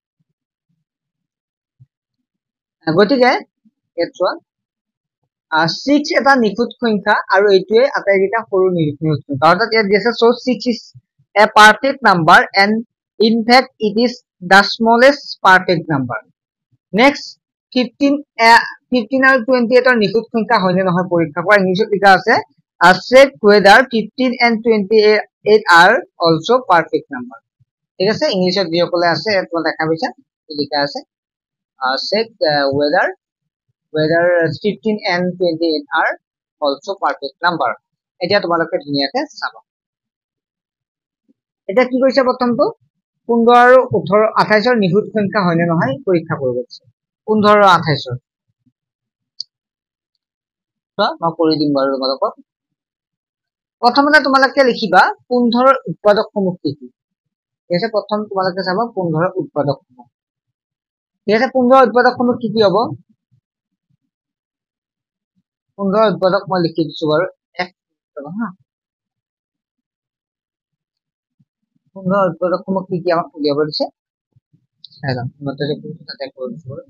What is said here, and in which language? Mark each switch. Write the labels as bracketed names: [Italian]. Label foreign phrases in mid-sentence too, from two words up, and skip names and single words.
[Assamese] গতিকে এটৱা 6 এটা নিখুঁত সংখ্যা আৰু এইটোৱে আটাইকেইটা সৰু নিখুঁত সংখ্যা অৰ্থাৎ ইয়াত দিছে সো [English] 6 is a perfect number and in fact it is the smallest perfect number next [Assamese] 15 আৰু 28 ৰ নিখুঁত সংখ্যা হয়নে নহয় পৰীক্ষা কৰা ইংলিশত লিখা আছে [English] check whether 15 and 28 are also perfect number [Assamese] ঠিক আছে ইংলিশত যিসকলে আছে এটা দেখা পাইছা লিখা আছে [English] check whether 15 and 28 are also perfect number [Assamese] এটা তোমালোকে ধুনিয়াকে চাবা এটা কি কৈছে প্ৰথমটো 15 আৰু 18 28 ৰ নিখুঁত সংখ্যা হয়নে নহয় পৰীক্ষা কৰিব দিছে 15 আৰু 28 ৰ মই কৰি দিম বাৰু তোমালোকক প্ৰথমতে তোমালোকে লিখিবা 15 ৰ উৎপাদকসমূহ কি কি ঠিক আছে প্ৰথম তোমালোকে চাবা 15 ৰ উৎপাদকসমূহ ঠিক আছে 15 ৰ উৎপাদকসমূহ কি কি হ'ব 15 ৰ উৎপাদক মই লিখি দিছো বাৰু 1 হা 15 ৰ উৎপাদকসমূহ কি কি আমাক উলিয়াব দিছে চাইলা মতে কোনটো তাতে কৰিছো